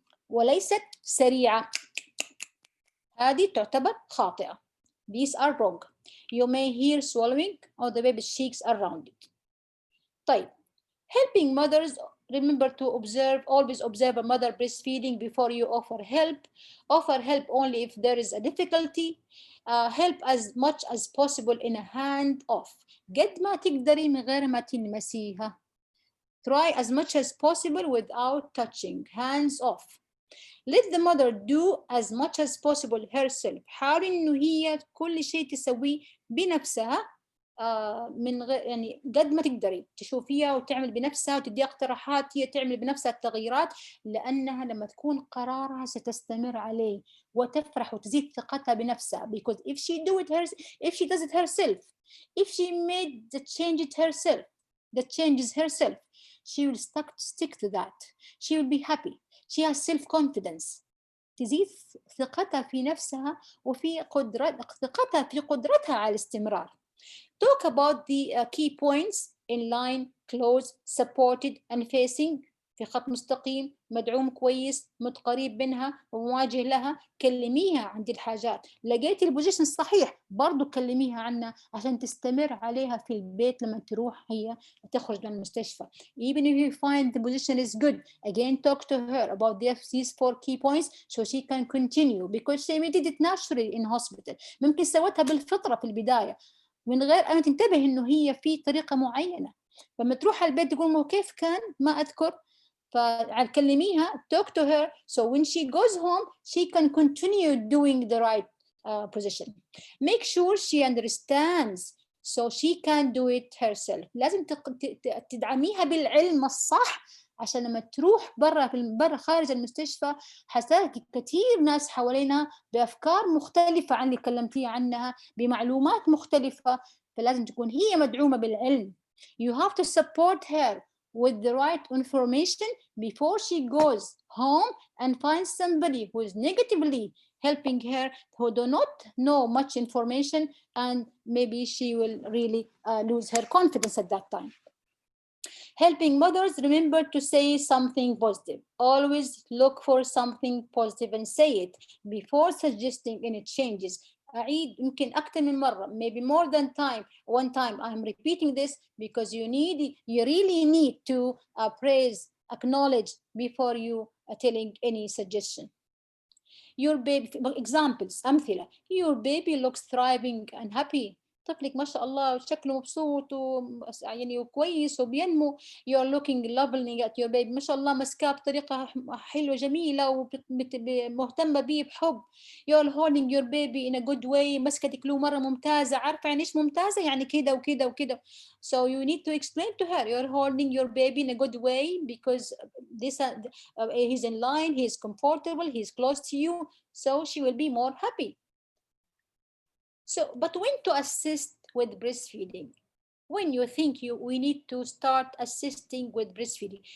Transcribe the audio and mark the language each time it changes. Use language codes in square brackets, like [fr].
[ar] وليست سريعة، هذه تعتبر خاطئة. [en] These are wrong. You may hear swallowing or the baby's cheeks are rounded. طيب, helping mothers, remember to observe, always observe a mother breastfeeding before you offer help. Offer help only if there is a difficulty. Help as much as possible in a hand off. [ar] قد ما تقدري من غير ما تلمسيها. [en] Try as much as possible without touching, hands off. Let the mother do as much as possible herself. [ar] حاول إنه هي كل شيء تسويه بنفسها، من غير يعني قد ما تقدري تشوفيها وتعمل بنفسها وتدي اقتراحات، هي تعمل بنفسها التغييرات، لأنها لما تكون قرارها ستستمر عليه وتفرح وتزيد ثقتها بنفسها. [en] Because if she does it herself, if she made the changes herself, she will stick to that. She will be happy. She has self-confidence. [ar] تزيد ثقتها في نفسها وفي ثقتها في قدرتها على الاستمرار. [en] Talk about the key points in line, close, supported and facing. [ar] في خط مستقيم، مدعوم كويس، متقريب منها ومواجه لها. كلميها عن دي الحاجات. لقيتي البوزيشن الصحيح برضو كلميها عنها عشان تستمر عليها في البيت لما تروح هي تخرج من المستشفى. [en] Even if you find the position is good, again talk to her about these 4 key points so she can continue, because she did it naturally in hospital. [ar] ممكن سوتها بالفطرة في البداية من غير أن تنتبه إنه هي في طريقة معينة. فلما تروح البيت تقول كيف كان ما أذكر، فكلميها [en] talk to her so when she goes home she can continue doing the right position. Make sure she understands so she can do it herself. [ar] لازم تدعميها بالعلم الصح عشان لما تروح برا خارج المستشفى حتلاقي كثير ناس حوالينها بأفكار مختلفة عن اللي كلمتيها عنها، بمعلومات مختلفة، فلازم تكون هي مدعومة بالعلم. [en] You have to support her with the right information before she goes home and finds somebody who is negatively helping her, who do not know much information, and maybe she will really lose her confidence at that time. Helping mothers, remember to say something positive. Always look for something positive and say it before suggesting any changes. [ar] أعيد يمكن أكثر من مرة, [en] maybe more than one time I'm repeating this because you really need to praise, acknowledge before you telling any suggestion. Your baby, examples, أمثلة. Your baby looks thriving and happy. [ar] طفلك ما شاء الله شكله مبسوط يعني وكويس وبينمو. [en] You're looking lovely at your baby. [ar] ما شاء الله مسكاه بطريقة حلوة جميلة ومهتمة بيه بحب. [en] You're holding your baby in a good way. [ar] مسكتك له مرة ممتازة. عارفة يعني إيش ممتازة؟ يعني كده وكده وكده. [en] So you need to explain to her. You're holding your baby in a good way because this he's in line, he's comfortable, he's close to you. So she will be more happy. So, but when to assist with breastfeeding? when you think we need to start assisting with breastfeeding?